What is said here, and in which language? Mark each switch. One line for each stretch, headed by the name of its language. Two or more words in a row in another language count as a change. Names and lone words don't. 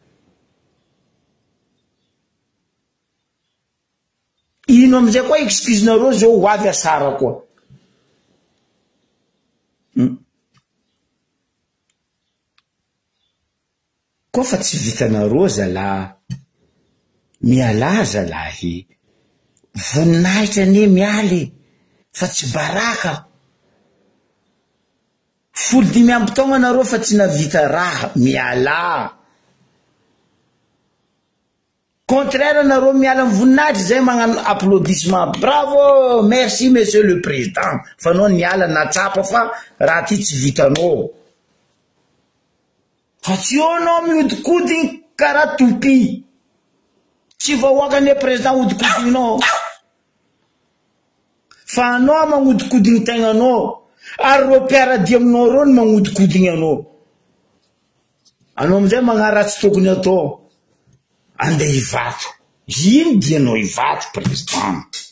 Malagasy: ino amizay koa excuse-nareo zao ho avy asara koa koa fa tsy vitanareo zala miala zalahy voninahitra ane mialy fa tsy baraka 15 amby taogna nareo fa tsy navita raha miala contraire nareo miala amin'ny voninahitra zay magnano
French: applaudissement bravo merci monsieur le président
Malagasy: fa anao niala natsapa fa raha ty tsy vitanao fa tsy eo anao mihodikodigny karaha topi tsy vahoakane président hodikodigninao fa anao magnodikodigny tegnanao ary reo mpiaradia aminao reo no magnodikodigny anao amizay magnara tsy tokony atao andeha hivato ino dianao hivato président